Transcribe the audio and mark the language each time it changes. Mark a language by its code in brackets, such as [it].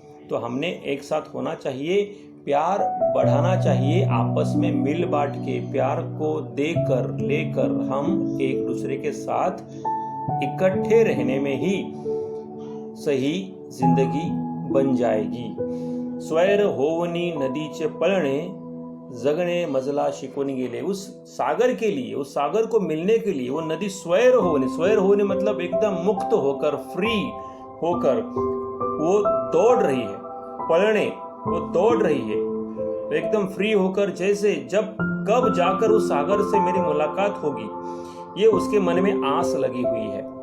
[hi] तो हमने एक साथ होना चाहिए, प्यार बढ़ाना चाहिए, आपस में मिल बांट के प्यार को देकर लेकर हम एक दूसरे के साथ इकट्ठे रहने में ही सही जिंदगी बन जाएगी। [mr] स्वैर होवनी नदीचे पळणे, जगणे मजला शिकवून गेले। [hi] उस सागर के लिए, उस सागर को मिलने के लिए वो नदी स्वैर होने मतलब एकदम मुक्त होकर, फ्री होकर वो दौड़ रही है। पळणे वो दौड़ रही है एकदम फ्री होकर, जैसे जब कब जाकर उस सागर से मेरी मुलाकात होगी, ये उसके मन में आस लगी हुई है।